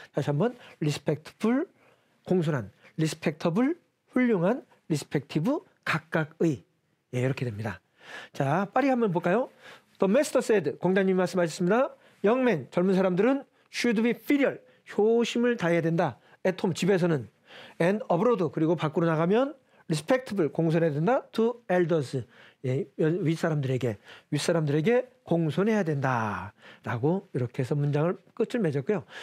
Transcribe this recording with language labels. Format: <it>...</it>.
<ko>다시 한번 respectful, 공손한, respectable, 훌륭한, respective, 각각의. 예, 이렇게 됩니다. 자, 빨리 한번 볼까요?</ko> <en>The master said,</en> <ko>공장님 말씀하셨습니다.</ko> <en>young men,</en> <ko>젊은 사람들은</ko> <en>should be filial,</en> <ko>효심을 다해야 된다.</ko> <en>at home,</en> <ko>집에서는</ko> <en>and abroad,</en> <ko>그리고 밖으로 나가면 respectable 공손해야 된다.</ko> <en>to elders</en> <ko>예, 윗사람들에게 공손해야 된다라고 이렇게 해서 문장을 끝을 맺었고요.</ko>